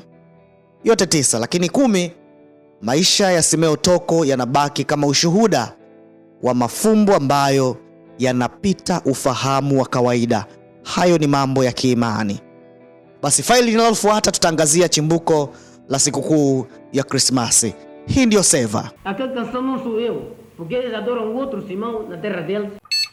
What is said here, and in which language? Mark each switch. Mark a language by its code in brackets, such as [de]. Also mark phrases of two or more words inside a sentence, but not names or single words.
[sw] Yote 9, lakini 10, maisha ya Simeon Toko yanabaki kama ushuhuda wa mafumbo ambayo yanapita ufahamu wa kawaida. Hayo ni mambo ya kiimani. Basi faili linalofuata tutaangazia chimbuko la sikukuu ya Krismasi. Hii ndio Seva. [pt] Aquela canção não sou eu, porque eles adoram outro Simão na terra deles.